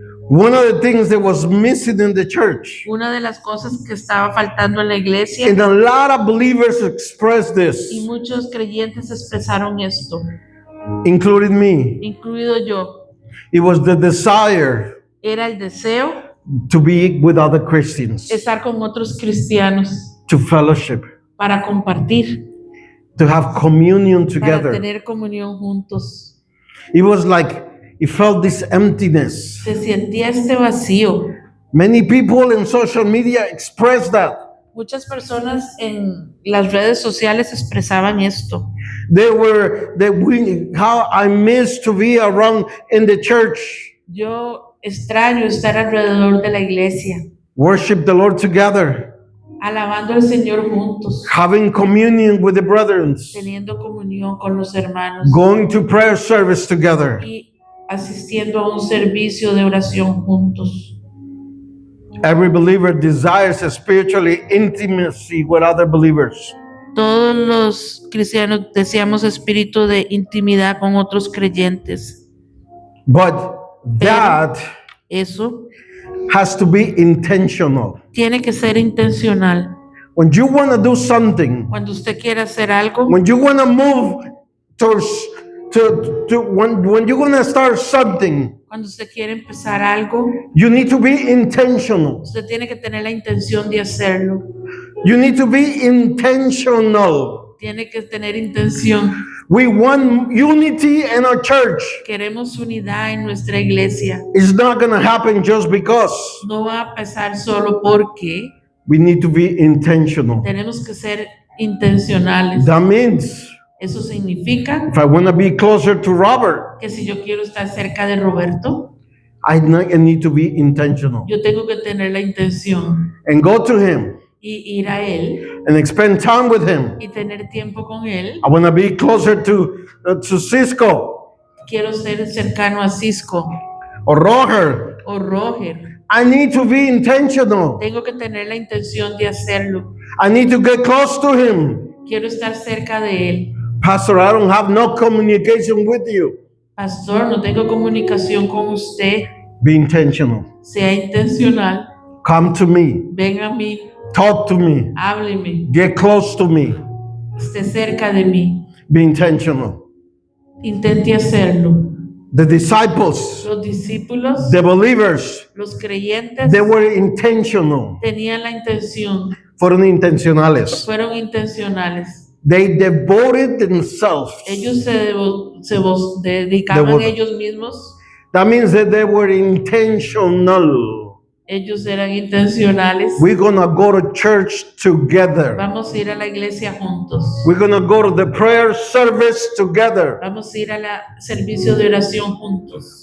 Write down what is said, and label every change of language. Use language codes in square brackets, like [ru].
[en] one of the things that was missing in the church, [es] una de las cosas que estaba faltando en la iglesia, [en] and a lot of believers expressed [es] y [en] this, [es] muchos creyentes expresaron esto, [en] including me, [es] incluido yo, [en] it was the desire [es] era el deseo [en] to be with other Christians, [es] estar con otros cristianos [en] to fellowship, [es] para compartir, [en] to have communion [es] para [en] together. [es] tener comunión juntos. [en] It was like it felt this emptiness. [es] Se sentía este vacío. [en] Many people in social media express that. [es] Muchas personas en las redes sociales expresaban esto. [en] How I miss to be around in the church. [es] Yo extraño estar alrededor de la iglesia, [en] worship the Lord together, [es] alabando al Señor juntos, [en] having communion with the brethren, [es] teniendo comunión con los hermanos [en] going to prayer service together. [es] y asistiendo a un servicio de oración juntos. [en] Every believer desires a spiritually intimacy with other believers. [es] Todos los cristianos deseamos espíritu de intimidad con otros creyentes. [en] But that [es] Eso [en] has to be intentional. [es] tiene que ser intencional. [en] When you want to do something, [es] Cuando usted quiere hacer algo, [en] when you want to move towards when you're going to start something, [es] cuando usted quiere empezar algo, [en] you need to be intentional. [es] usted tiene que tener la intención de hacerlo. [en] You need to be intentional. [es] Tiene que tener intención. [en] We want unity in our church. [es] Queremos unidad en nuestra iglesia. [en] It's not going to happen just because. [es] No va a pasar solo porque [en] We need to be intentional. [es] tenemos que ser intencionales. [en] That means [es] Eso significa [en] if I want to be closer to Robert, [es] que si yo quiero estar cerca de Roberto, [en] I need to be intentional [es] yo tengo que tener la intención [en] and go to him [es] y ir a él [en] and spend time with him. [es] y tener tiempo con él. [en] I want to be closer to Cisco [es] Quiero ser cercano a Cisco [en] or Roger. [es] o Roger. [en] I need to be intentional. [es] Tengo que tener la intención de hacerlo. [en] I need to get close to him. [es] Quiero estar cerca de él. [en] Pastor, I don't have no communication with you. [es] Pastor, no tengo comunicación con usted. [en] Be intentional. [es] Sea intencional. [en] Come to me. [es] Ven a mí. [en] Talk to me. [es] Hábleme. [en] Get close to me. [es] Esté cerca de mí. [en] Be intentional. [es] Intente hacerlo. [en] The disciples, [es] Los discípulos, [en] the believers, [es] los creyentes, [en] they were intentional. [es] tenían la intención. Fueron intencionales. Fueron intencionales. [en] They devoted themselves. [es] Ellos dedicaban Devoto. ellos mismos. [en] That means that they were intentional. [es] Ellos eran intencionales. [en] We're going to go to church together. [es] Vamos a ir a la iglesia juntos. [en] We're going to go to the prayer service together. [es] Vamos a ir al servicio de oración juntos.